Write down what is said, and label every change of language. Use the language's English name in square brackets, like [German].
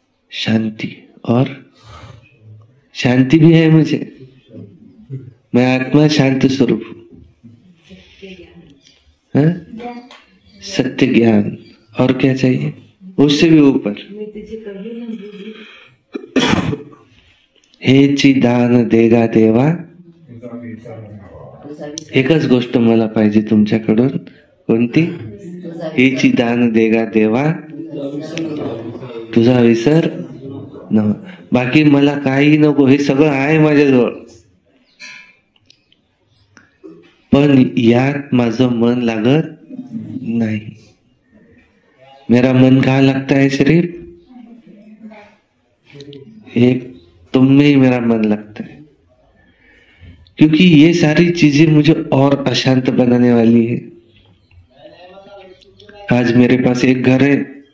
[Hindi] शांति। और शांति भी है मुझे, मैं आत्मा शांत स्वरूप हूं। सत्य ज्ञान। और क्या चाहिए? उससे भी ऊपर [Marathi] हे चिदान देगा देवा। एकच गोष्ट मला पाहिजे तुमच्याकडून। कोणती? हे चिदान देगा देवा, तुझा विसर न। बाकी मला काही नको, हे सगळं आहे माझ्याजवळ, पण यात माझं मन लागत नहीं। [Hindi] मेरा मन कहाँ लगता है? सिर्फ एक तुम में ही मेरा मन लगता है। क्योंकि ये सारी चीजें मुझे और अशांत बनाने वाली है। आज मेरे पास एक घर है,